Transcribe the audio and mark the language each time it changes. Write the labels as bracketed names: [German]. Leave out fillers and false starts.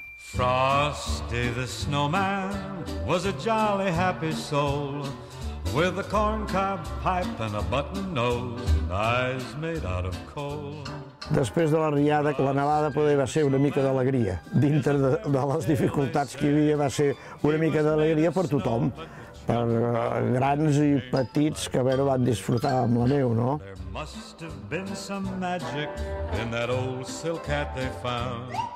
[English] Frosty the snowman was a jolly happy soul, with a corncob pipe and a button nose and eyes made out of coal. [Catalan] Després de la riada, la nevada poder va ser una mica d'alegria. Dintre de les dificultats que hi havia va ser una mica d'alegria per tothom, per grans i petits que van disfrutar amb la neu, no? [English] There must have been some magic in that old silk hat they found.